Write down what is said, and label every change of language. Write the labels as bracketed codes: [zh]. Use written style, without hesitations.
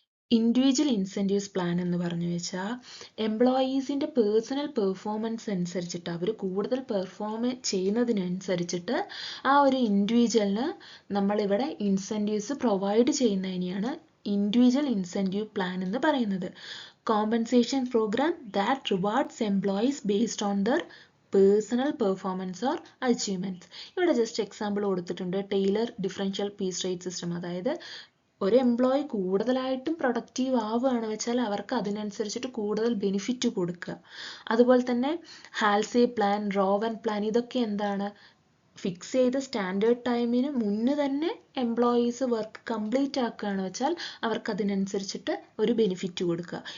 [ml] Individual incentives plan എന്ന് പറഞ്ഞു വെച്ചാൽ എംപ്ലോയീസിൻ്റെ പേഴ്സണൽ പെർഫോമൻസ് അനുസരിച്ചിട്ട് അവർ കൂടുതൽ പെർഫോം ചെയ്യുന്നതിനനുസരിച്ചിട്ട് ആ ഒരു ഇൻഡിവിജ്വലിന് നമ്മളിവിടെ incentives provide ചെയ്യുന്നതിനെയാണ് individual incentive plan എന്ന് പറയുന്നത്. [en] Compensation program that rewards employees based on their personal performance or achievements. [ml] ഇവിടെ ജസ്റ്റ് എക്സാമ്പിൾ കൊടുത്തിട്ടുണ്ട്, Taylor differential piece rate system. അതായത് ഒരു എംപ്ലോയി കൂടുതലായിട്ടും പ്രൊഡക്റ്റീവ് ആവുകയാണ് വെച്ചാൽ അവർക്ക് അതിനനുസരിച്ചിട്ട് കൂടുതൽ ബെനിഫിറ്റ് കൊടുക്കുക. അതുപോലെ തന്നെ ഹാൽസേ പ്ലാൻ, റോവൻ പ്ലാൻ, ഇതൊക്കെ എന്താണ്? ഫിക്സ് ചെയ്ത സ്റ്റാൻഡേർഡ് ടൈമിന് മുന്നേ തന്നെ എംപ്ലോയീസ് വർക്ക് കംപ്ലീറ്റ് ആക്കുകയാണ് വെച്ചാൽ അവർക്ക് അതിനനുസരിച്ചിട്ട് ഒരു ബെനിഫിറ്റ് കൊടുക്കുക.